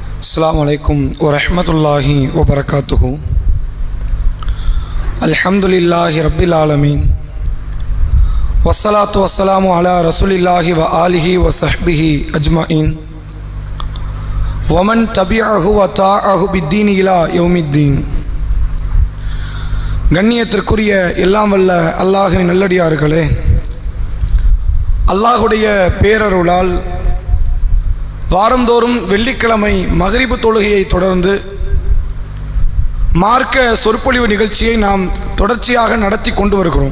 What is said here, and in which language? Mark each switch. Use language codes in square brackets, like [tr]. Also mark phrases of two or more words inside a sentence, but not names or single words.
[ar] السلام عليكم ورحمة الله وبركاته. الحمد لله رب العالمين والصلاة والسلام على رسول الله وعلى آله وصحبه أجمعين ومن تبعه وطاعه بالدين إلى يوم الدين. [ta] கண்ணியத்திற்குரிய எல்லாம் வல்ல அல்லாஹ்வின் நல்லடியார்களே, அல்லாஹுடைய பேரருளால் வாரந்தோறும் வெள்ளிக்கிழமை மக்ரிபு தொழுகையை தொடர்ந்து மார்க்க சொற்பொழிவு நிகழ்ச்சியை நாம் தொடர்ச்சியாக நடத்தி கொண்டு வருகிறோம்.